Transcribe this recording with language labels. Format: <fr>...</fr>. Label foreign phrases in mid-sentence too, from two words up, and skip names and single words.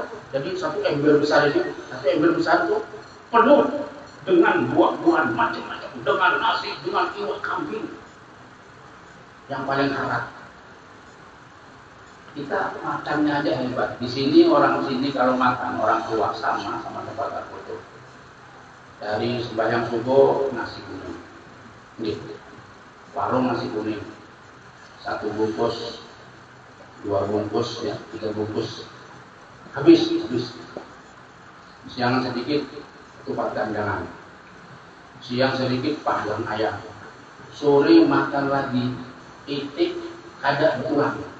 <id>Jadi satu ember besar itu, penuh dengan buah-buahan macam-macam, dengan nasi, dengan iwak kambing yang paling haram. Kita makannya aja hebat. Di sini orang sini kalau makan, orang tua sama tempat aku itu. Dari sembahyang subuh nasi kuning, nih, warung nasi kuning, 1 bungkus, 2 bungkus, ya, 3 bungkus, habis. Siang sedikit ketupat ganjangan, siang sedikit panggang ayam, sore makan lagi itik ada tulang.</id>